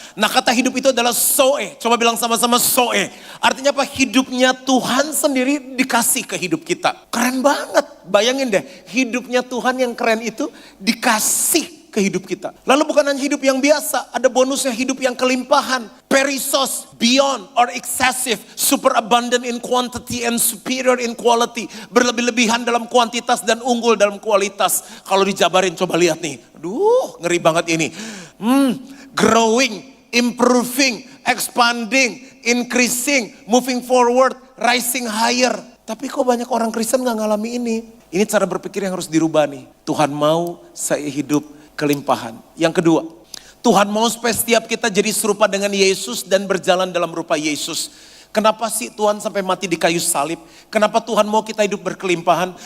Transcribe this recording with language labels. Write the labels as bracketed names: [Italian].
[Indonesian] Nah kata hidup itu adalah zoe. Coba bilang sama-sama zoe. Artinya apa? Hidupnya Tuhan sendiri dikasih ke hidup kita. Keren banget. Bayangin deh, hidupnya Tuhan yang keren itu dikasih ke hidup kita. Lalu bukan hanya hidup yang biasa, ada bonusnya hidup yang kelimpahan. [English] Perisos, beyond or excessive, super abundant in quantity and superior in quality. [Indonesian] Berlebih-lebihan dalam kuantitas dan unggul dalam kualitas. Kalau dijabarin coba lihat nih. Aduh ngeri banget ini. [English] Growing, improving, expanding, increasing, moving forward, rising higher. [Indonesian] Tapi kok banyak orang Kristen gak ngalami ini? Ini cara berpikir yang harus dirubah nih. Tuhan mau saya hidup kelimpahan. Yang kedua, Tuhan mau supaya setiap kita jadi serupa dengan Yesus dan berjalan dalam rupa Yesus. Kenapa sih Tuhan sampai mati di kayu salib? Kenapa Tuhan mau kita hidup berkelimpahan?